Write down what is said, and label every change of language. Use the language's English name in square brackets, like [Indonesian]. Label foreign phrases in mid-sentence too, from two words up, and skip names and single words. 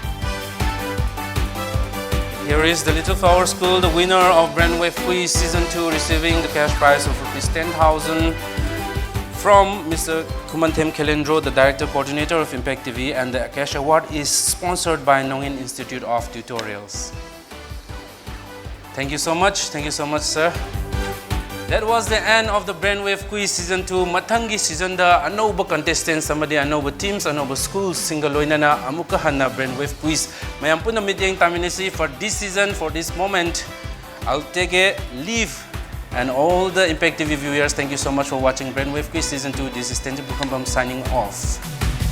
[English] Here is the Little Flower School, the winner of Brainwave Quiz Season 2, receiving the cash prize of rupees 10,000 from Mr. Kumantham Kalendro, the Director Coordinator of Impact TV, and the cash award is sponsored by Nongen Institute of Tutorials. Thank you so much, sir. That was the end of the Brainwave Quiz Season 2. [Manipuri] Mathangi season da anova contestants samadi anova teams anova schools singaloina amuka hanna Brainwave Quiz. Mayam puna meeting taminesi [English] for this season, for this moment. I'll take a leave. And all the Impact TV viewers, thank you so much for watching Brainwave Quiz Season 2. This is Tenji Bukambam signing off.